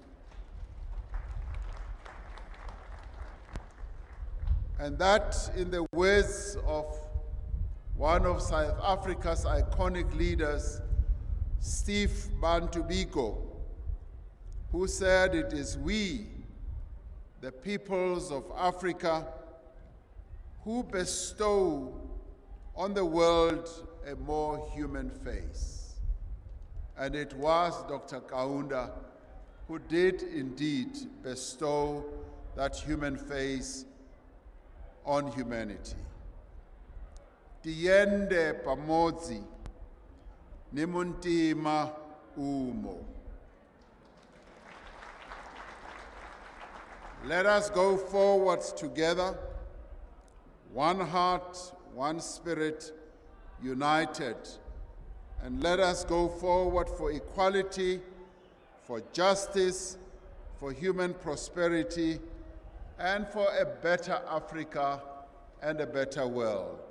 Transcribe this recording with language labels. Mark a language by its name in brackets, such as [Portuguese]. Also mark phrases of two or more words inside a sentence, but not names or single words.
[English] And that, in the words of one of South Africa's iconic leaders, Steve Bantu Biko, who said, "It is we, the peoples of Africa, who bestow on the world a more human face." And it was Dr. Kaunda who did indeed bestow that human face on humanity. [Nyanja] Tiende pamodzi nimuntima umo. [English] Let us go forward together, one heart, one spirit, united, and let us go forward for equality, for justice, for human prosperity, and for a better Africa and a better world.